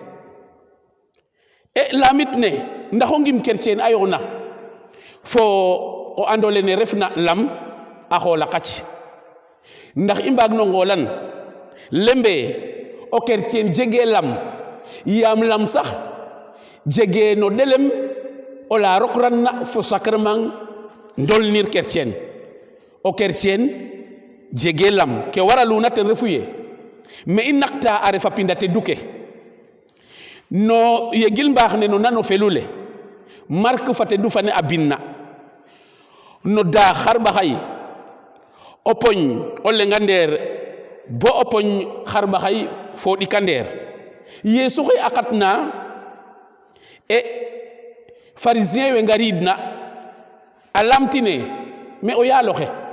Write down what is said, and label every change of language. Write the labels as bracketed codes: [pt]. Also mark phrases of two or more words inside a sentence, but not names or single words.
[srr] e lamit ne ndax o ngim chrétien a yoona fo o andole ne refna lam a xoola qac ndax i mbaag no ngolan lembe o chrétien jege lam yaam lam sax jege no delem o la rokran na fo sacrement ndolnir chrétien o chrétien jege lam ke waraluna ten refu ye me i naqta a refa pindate duke no yegil mbaax ne no nano felule marque fate du fane a binna no daa xarɓaxay o poñ o lenga ndeer bo o poñ xarɓaxay fo ɗika ndeer yeesu xe a xatna e pharisien we ngaridna a lamtine me o yaaloxe